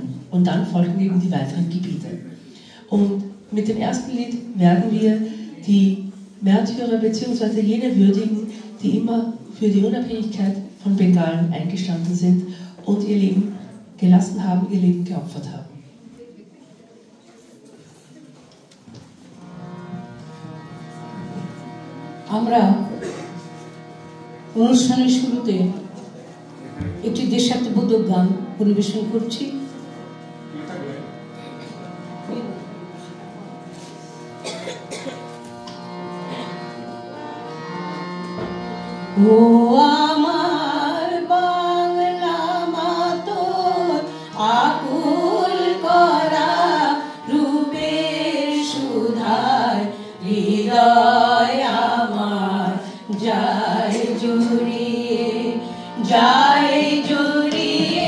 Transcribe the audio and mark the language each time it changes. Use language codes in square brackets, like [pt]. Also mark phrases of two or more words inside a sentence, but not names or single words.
[de] Und dann folgten eben die weiteren Gebiete. Und mit dem ersten Lied werden wir die Märtyrer bzw. jene würdigen, die immer für die Unabhängigkeit von Bengalen eingestanden sind und ihr Leben gelassen haben, ihr Leben geopfert haben. [bn] আমরা অনুষ্ঠানের শুরুতে একটি দেশাত্মবোধক গান পরিবেশন করছি। ও আমার বাংলা মা তোর আকুল করা রূপের সুধায় হৃদয় আমার যায় জড়িয়ে যায় জড়িয়ে।